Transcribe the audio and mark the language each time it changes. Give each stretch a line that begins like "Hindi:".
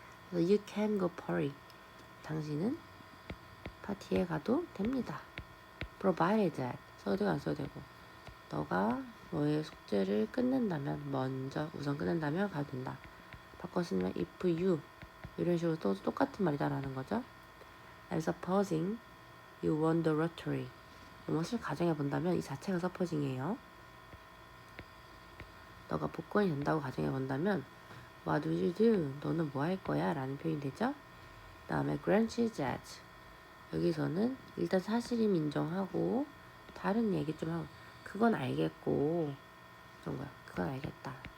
Korean: 그래서 you can go party 당신은 파티에 가도 됩니다. provided that 써도 되고 안 써도 되고 너가 너의 숙제를 끝낸다면 먼저 우선 끝낸다면 가도 된다. 바꿔 쓰면 if you 이런 식으로 또 똑같은 말이다라는 거죠.
English: And supposing you won the lottery 무엇을 가정해 본다면 이 자체가 supposing이에요.
Korean: 너가 복권이 된다고 가정해 본다면 what would you do? 너는 뭐 할 거야? 라는 표현이 되죠. 그 다음에 granted that 여기서는 일단 사실임 인정하고 다른 얘기 좀 하고 그건 알겠고 그런 거야. 그건 알겠다.